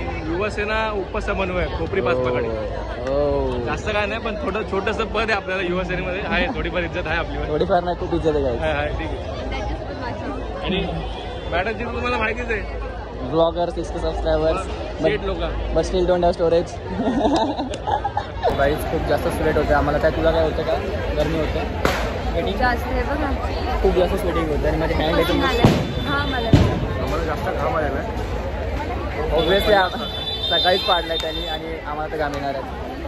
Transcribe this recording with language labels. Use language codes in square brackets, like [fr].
[mr] युवासेना उपसमन्वय खोपरी पाचपाकडे. जास्त काय नाही पण थोडं छोटस पद आहे आपल्याला युवासेनेमध्ये. आहे थोडीफार इज्जत आहे आपली. थोडीफार नाही खूप इज्जत आहे. ठीक आहे. आणि मॅडमची तुम्हाला माहितीच आहे. [en] blogger 6K subscribers [mr] लोक [en] But still don't have storage. [mr] बाईच खूप जास्त स्वेट होते आम्हाला. काय तुला काय होतं का? गरमी होते. स्वेटिंग जास्त आहे बघा. खूप जास्त स्वेटिंग होते आणि माझे हँड एकदम. आम्हाला जास्त घाम आलेला आहे. ऑब्विसली सकाळीच पाडलाय त्यांनी आणि आम्हाला तर घाम येणार आहे.